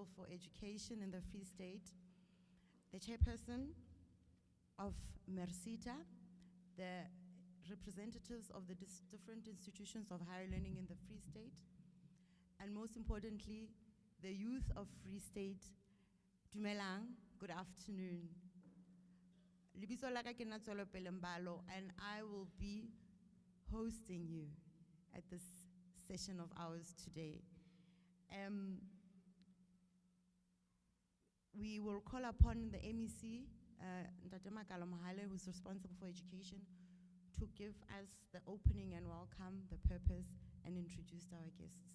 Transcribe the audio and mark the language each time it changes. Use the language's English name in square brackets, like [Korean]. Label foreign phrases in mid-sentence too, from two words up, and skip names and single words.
[English] for education in the Free State, the chairperson of merSETA, the representatives of the different institutions of higher learning in the Free State, and most importantly, the youth of Free State. Dumelang, good afternoon. [Southern Sotho] Lebitso la ka ke nna Tswelopele Mbalo, [English] and I will be hosting you at this session of ours today. We will call upon the MEC, Ntate Makalo Mohale, who's responsible for education, to give us the opening and welcome, the purpose, and introduce our guests.